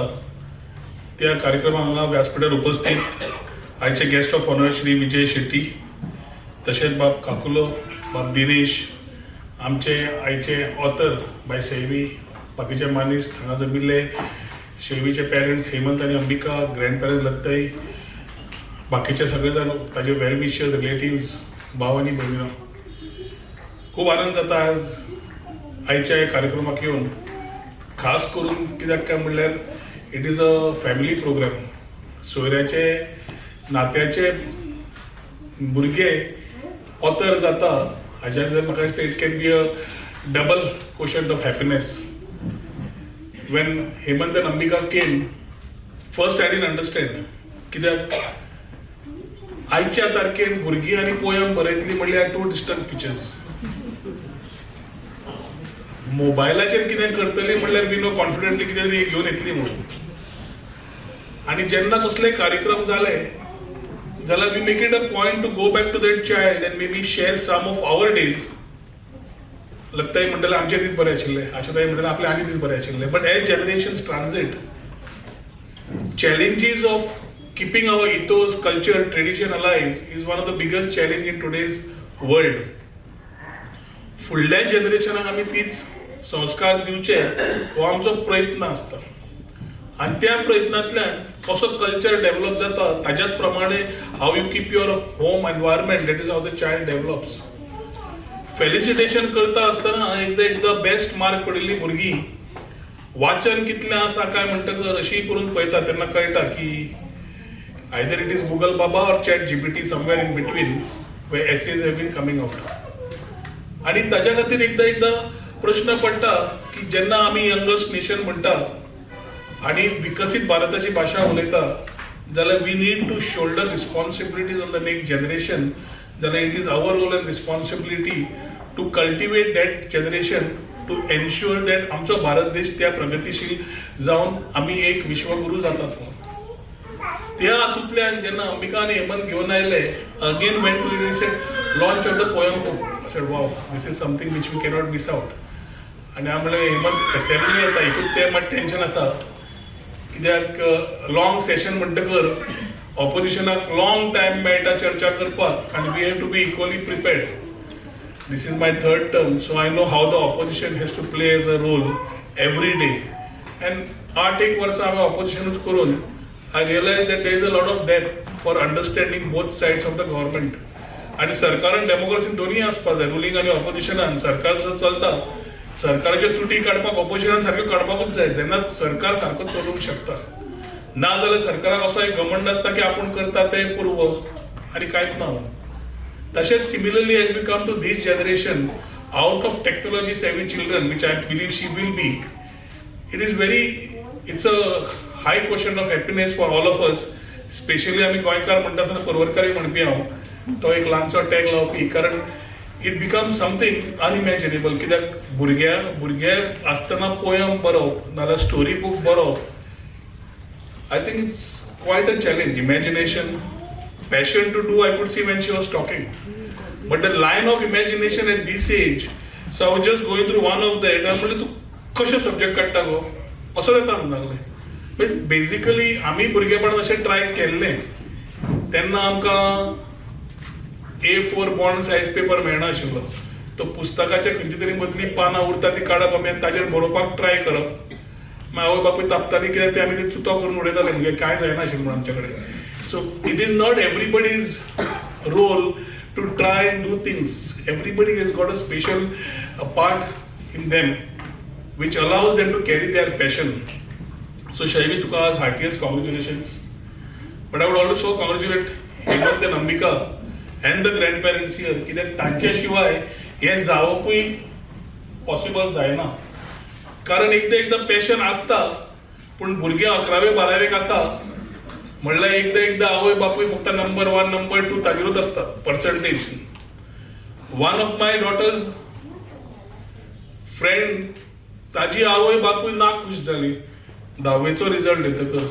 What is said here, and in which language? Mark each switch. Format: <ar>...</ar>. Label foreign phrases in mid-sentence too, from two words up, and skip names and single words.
<kok>त्या कार्यक्रमाक हांगा व्यासपीठार उपस्थित आयचे</kok> <en>guest of honour</en> <kok>श्री विजय शेट्टी, तशेंच बाब काकुलो, बाब दिनेश, आमचे आयचे ऑथर बाय शैवी, बाकीचे मानीस हांगा जमिल्ले, शैवीचे पेरेंट्स हेमंत आणि अंबिका,</kok> <en>grand parents</en> <kok>लत्तय, बाकीचे सगळे जाण ताजे</kok> <en>well wishers,</en> <kok>रिलेटिव्स, भाव आणि भयणीं, खूब आनंद जाता आज आयच्या ह्या कार्यक्रमाक येवन. खास करून कित्याक काय म्हणल्यार</kok> <en>it is a family program.</en> <kok>सोयऱ्याचे नात्याचे भुरगे ऑथर जाता हाज्याक जर म्हाका दिसता</kok> <en>it can be a double quotient of happiness. When Hemant and Ambika came, first I didn't understand.</en> <kok>कित्याक आयच्या तारखेन भुरगीं आनी पोयम बरयतली म्हणल्यार</kok> <en>two distant pictures.</en> <kok>मोबायलाचेर कितें करतली म्हणल्यार</kok> <en>we know confidently</en> <kok>कितें तरी घेवन येतली म्हणून. आनी जेन्ना कसले कार्यक्रम जाले जाल्यार</kok> <en>we make it a point to go back to that child and may be share some of our days.</en> <kok>लगताय म्हणटले आमचे दीस बरे आशिल्ले, आशाताई म्हणटले आपले आनी दीस बरे आशिल्ले.</kok> <en>but as generations transit, challenges of keeping our ethos, culture, tradition alive is one of the biggest challenge in today's world.</en> <kok>फुडल्या जनरेशनाक आमी तीच संस्कार दिवचे हो आमचो प्रयत्न आसता. आनी त्या प्रयत्नांतल्यान कसो कल्चर डेव्हलप जाता ताज्याच प्रमाणे</kok> <en>how you keep your home environment, that is how the child develops.</en> <kok>फेलिसिटेशन करता आसतना एकदा</kok> <en>best mark</en> <kok>पडिल्ली भुरगीं वाचन कितलें आसा काय म्हणटकर अशी करून पळयता तेन्ना कळटा की</kok> <en>either it is Google baba और chat GPT somewhere in between way essays have been coming out.</en> <kok>आणि ताज्या खातीर एकदा प्रश्न पडटा की जेन्ना आमी</kok> <en>youngest nation</en> <kok>म्हणटा आणि विकसीत भारताची भाशा उलयता जाल्यार</kok> <en>we need to shoulder responsibilities on the next generation. जाल्यार it is our role and responsibility to cultivate that generation to ensure that</en> <kok>आमचो भारत देश त्या प्रगतीशील जावन आमी एक विश्वगुरू जातात. त्या हातूंतल्यान जेन्ना अंबिका आनी हेमंत घेवन आयले,</kok> <en>again went to launch of the poem book. I said, wow, this is something which we cannot miss out.</en> <kok>आनी हांव म्हणलें हेमंत असेंब्ली येता एकूच तें मात टेन्शन आसा कित्याक</kok> <en>long session</en> <kok>म्हणटकर ऑपोजिशनाक</kok> <en>long time</en> <kok>मेळटा चर्चा करपाक आनी</kok> <en>we have to be equally prepared. This is my third term, so I know how the opposition has to play as a role every day. And</en> <kok>8 वर्सां हांवें ऑपोजिशनूच करून</kok> <en>I realized that there is a lot of depth for understanding both sides of the government.</en> <kok>आनी सरकारान डेमोक्रेसीन दोनूय आसपाक जाय, रुलींग आनी ऑपोजिशनान. सरकार जो चलता सरकाराच्यो त्रुटी काडपाक ऑपोजिशनान सारक्यो काडपाकूच जाय, तेन्नाच सरकार सारको चलूंक शकता. ना जाल्यार सरकाराक असो एक घमंड आसता की आपूण करता तें पुर्व आनी कांयच ना.</kok> <en>तशेंच similarly as we come to this generation out of technology savvy children, which I believe she will be, it's a high question of happiness for all of us, especially</en> <kok>आमी गोंयकार म्हणटा आसतना परवरकारी म्हणपी हांव तो एक ल्हानसो टॅग लावपी, कारण</kok> <en>it becomes something unimaginable.</en> <kok>कित्याक भुरगे आसतना पोयम बरोवप नाल्यार</kok> <en>story book</en> <kok>बरोवप,</kok> <en>I think it's quite a challenge. इमॅजिनेशन, passion to do, I could see when she was talking, but the line of imagination at this age, so I was just going through one of the and</en> <kok>म्हणले तू कशे सब्जेक्ट काडटा गो असो येता म्हणले. बेसिकली आमी भुरगेपणान अशें ट्राय केल्लें तेन्ना आमकां A4</kok> <en>bond size paper</en> <kok>मेळनाशिल्लो. तो पुस्तकाच्या खंयची तरी मदली पानां उरता ती काडप आमी आनी ताचेर बरोवपाक ट्राय करप. मागीर आवय बापूय तापताली कित्याक ते आमी ते चुतो करून उडयताले, म्हणजे कांय जायनाशिल्लें म्हणून आमचे कडेन.</kok> <en>So it is not everybody's role to try and do things. Everybody has got a special part in them which allows them to carry their passion. So Shaivee,</en> <kok>tuka आज</kok> <en>heartiest congratulations. But I would also congratulate Hemant and Ambika and the grandparents here</en> <kok>कित्याक तांचे शिवाय हे जावपूय पॉसिबल जायना. कारण एकदा पॅशन आसता पूण भुरगे 11वे 12वेक आसा म्हणल्यार एकदा आवय बापूय फक्त नंबर 1 नंबर 2 ताजेरूच आसता पर्संटेज.</kok> <en>one of my daughter's friend</en> <kok>ताजी आवय बापूय ना खुश जाली 10वेचो रिजल्ट येतकर.</kok>